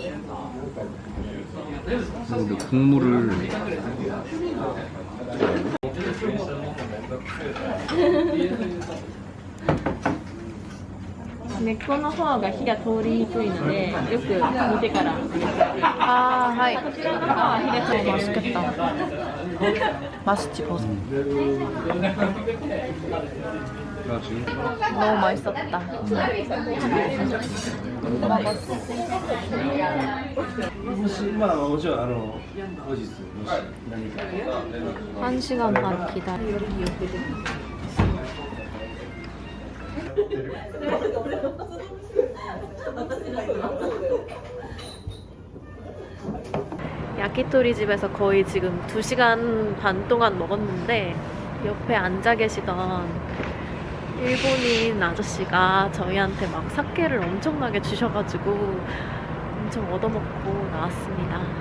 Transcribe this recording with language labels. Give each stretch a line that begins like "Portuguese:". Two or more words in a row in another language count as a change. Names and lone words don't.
Korean: 근데 국물을
Japanese: 根っこの方が火が通りにくいので、よく煮てから。
Korean: 아, 하이.
Japanese: こちらの方は火が通り
Korean: 맛있겠다. 맛있지, 버섯. 너무 맛있었다. 먹었어.
Japanese: もしまあもちろん後日もし何か
Korean: 1시간 반 기다려. 야키토리 집에서 거의 지금 2시간 반 동안 먹었는데 옆에 앉아 계시던 일본인 아저씨가 저희한테 막 사케를 엄청나게 주셔가지고 엄청 얻어먹고 나왔습니다.